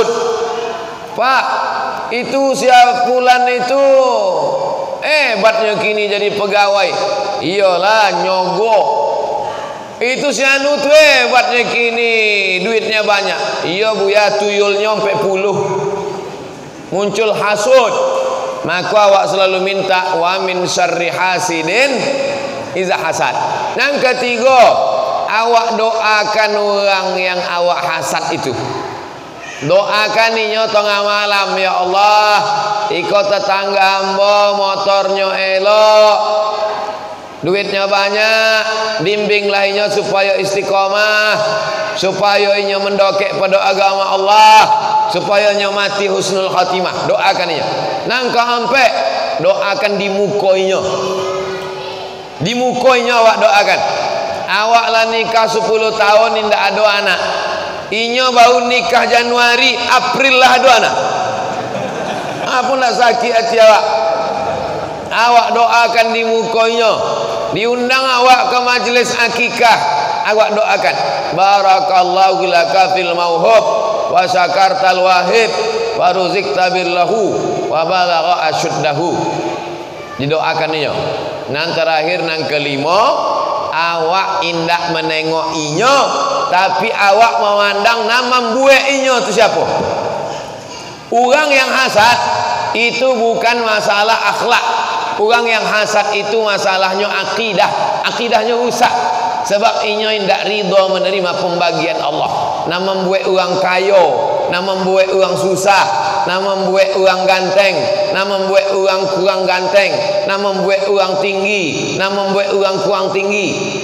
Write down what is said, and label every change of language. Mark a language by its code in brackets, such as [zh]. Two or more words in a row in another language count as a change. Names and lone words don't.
[id] Pak, itu siapa fulan itu hebatnya kini jadi pegawai. Iyalah nyogok. Itu si anu tuh hebatnya kini duitnya banyak. Iya Bu ya, tuyulnya sampai 10. [min] Muncul hasud. Maka awak selalu minta [ar] وَمِن شَرِّ حَاسِدٍ إِذَا حَسَدَ. [min] Yang ketiga, awak doakan orang yang awak hasad itu. Doakan inyo tengah malam, [ar] يا الله, [min] iko tetangga hamba motornya elok, duitnya banyak, bimbinglah inyo supaya istiqomah, supaya inyo mendokek pada agama Allah, supaya inyo mati [ar] حسن الخاتمة. [min] Doakan inyo. Nangka ampe doakan di muka inyo. Di muka inyo awak doakan. Awak lah nikah 10 tahun indah ada anak. Inyo baru nikah Januari, April lah ada anak. Apa nak sakit hati awak? Awak doakan di muka inyo. Diundang awak ke majlis akikah, awak doakan [ar] بارك الله لك في الموهوب وشكرت الواحد ورزقت بالله وبلغ أشده. [min] Didoakan inyo. Nang terakhir, nang kelima, awak indak menengok inyo, tapi awak memandang nama buek inyo itu siapa? [id] Orang yang hasad itu bukan masalah akhlak. Orang yang hasad itu masalahnya akidah. Akidahnya rusak. [min] Sebab inyo indak ridha menerima pembagian Allah. Nak membuat orang kaya, nak membuat orang susah, nak membuat orang ganteng, nak membuat orang kurang ganteng, nak membuat orang tinggi, nak membuat orang kurang tinggi.